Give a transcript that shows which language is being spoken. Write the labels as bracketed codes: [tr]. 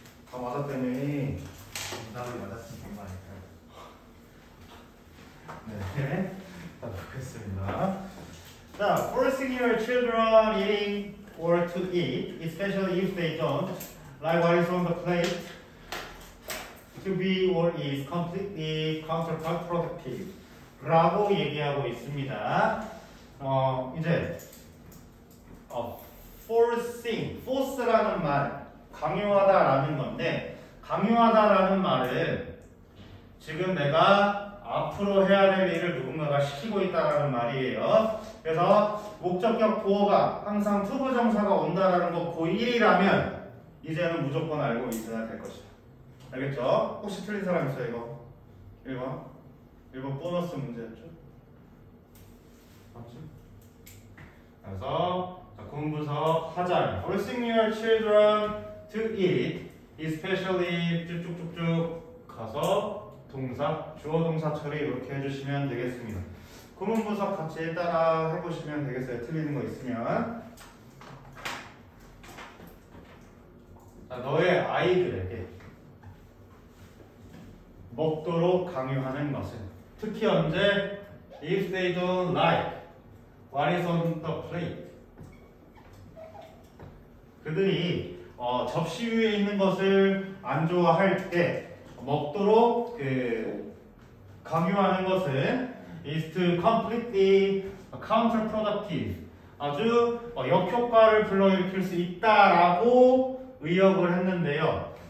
[ko] 다 맞았더니 정답을 맞았으면 된 거 아닐까요? 네, 자 보겠습니다. [en] 자, forcing your children eating or to eat, especially if they don't like what is on the plate, to be or is completely counterproductive [ko] 라고 얘기하고 있습니다. 이제 forcing, force라는 말, 강요하다라는 건데, 강요하다라는 말은 지금 내가 앞으로 해야 될 일을 누군가가 시키고 있다라는 말이에요. 그래서 목적격 보어가 항상 투부정사가 온다라는 거 고1이라면 이제는 무조건 알고 있어야 될 것이다. 알겠죠? 혹시 틀린 사람 있어요? 이거 1번 보너스 문제였죠? 맞죠? 그래서 공부서 하자. [en] Forcing your children to eat, especially [ko] 쭉쭉쭉쭉 가서 동사, 주어 동사 처리 이렇게 해주시면 되겠습니다. 구문 분석 같이 따라 해보시면 되겠어요. 틀리는 거 있으면. 자, 너의 아이들에게 먹도록 강요하는 것은 특히 언제? [en] If they don't like what is on the plate. [ko] 그들이 접시 위에 있는 것을 안 좋아할 때 먹도록 강요하는 것은 [en] is to completely counterproductive. [ko] 아주 역효과를 불러일으킬 수 있다라고 의역을 했는데요.